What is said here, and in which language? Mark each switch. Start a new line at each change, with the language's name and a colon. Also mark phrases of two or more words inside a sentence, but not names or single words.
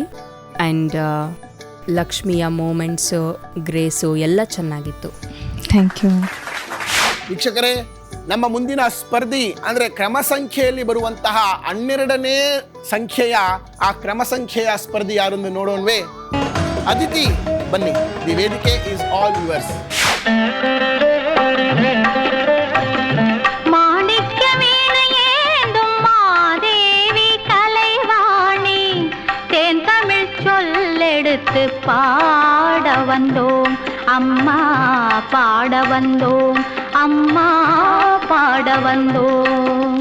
Kannada: ಆ್ಯಂಡ್ ಲಕ್ಷ್ಮಿಯ ಮೂಮೆಂಟ್ಸು, ಗ್ರೇಸು ಎಲ್ಲ ಚೆನ್ನಾಗಿತ್ತು.
English: Thank you.
Kannada: ವೀಕ್ಷಕರೇ, ನಮ್ಮ ಮುಂದಿನ ಸ್ಪರ್ಧಿ ಅಂದರೆ ಕ್ರಮ ಸಂಖ್ಯೆಯಲ್ಲಿ ಬರುವಂತಹ 12ನೇ ಸಂಖ್ಯೆಯ ಆ ಕ್ರಮ ಸಂಖ್ಯೆಯ ಸ್ಪರ್ಧಿ ಯಾರೆಂದು ನೋಡೋಣವೇ?
English: ಅದಿತಿ, ಬನ್ನಿ. the ವೇದಿಕೆ is all yours.
Tamil: மாணிக்க வீணையேந்தும் மாதேவி கலைவாணி தேன் தமிழ் சொல்லெடுத்து பாட வந்தோம் அம்மா, பாட வந்தோம் அம்மா, பாட வந்தோம்.